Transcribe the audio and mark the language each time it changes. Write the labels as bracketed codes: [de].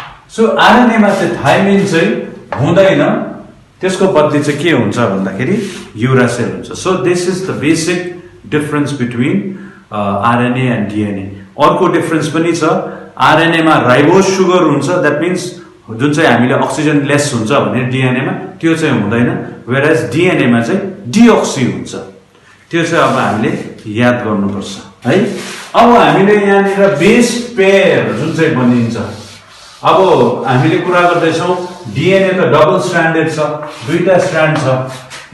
[ne] So आरएनएमा चाहिँ thymine चाहिँ हुँदैन, त्यसको बदली चाहिँ के हुन्छ भन्दाखेरि युरासिल हुन्छ। [en] So this is the basic difference between RNA and DNA. [ne] अर्को डिफरेन्स पनि छ, आरएनएमा राइबोज सुगर हुन्छ, [en] that means [ne] जुन चाहिँ हामीले अक्सिजन लेस हुन्छ भने डिएनएमा त्यो चाहिँ हुँदैन, [en] whereas [ne] डिएनएमा चाहिँ डिओक्सी हुन्छ। त्यो चाहिँ अब हामीले याद गर्नुपर्छ है। अब हामीले यहाँनिर बेस पेयर जुन चाहिँ बनिन्छ, अब हामीले कुरा गर्दैछौँ डिएनए त डबल स्ट्रान्डेड छ, दुईटा स्ट्रान्ड छ।